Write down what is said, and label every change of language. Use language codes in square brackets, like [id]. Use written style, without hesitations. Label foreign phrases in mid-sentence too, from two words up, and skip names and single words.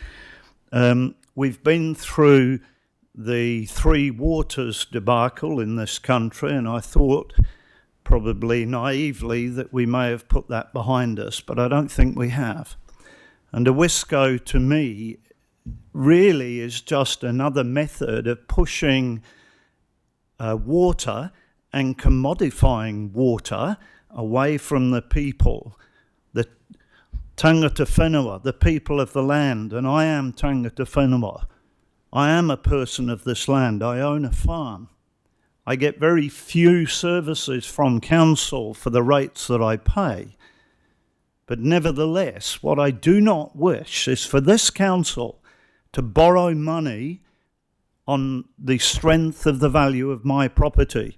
[en] We've been through the Three Waters debacle in this country, and I thought, probably naively, that we may have put that behind us, but I don't think we have. And a Wisco, to me, really is just another method of pushing water and commodifying water away from the people, the [mi] tangata whenua, [en] the people of the land. And I am [mi] tangata whenua. [en] I am a person of this land. I own a farm. I get very few services from council for the rates that I pay. But nevertheless, what I do not wish is for this council to borrow money on the strength of the value of my property.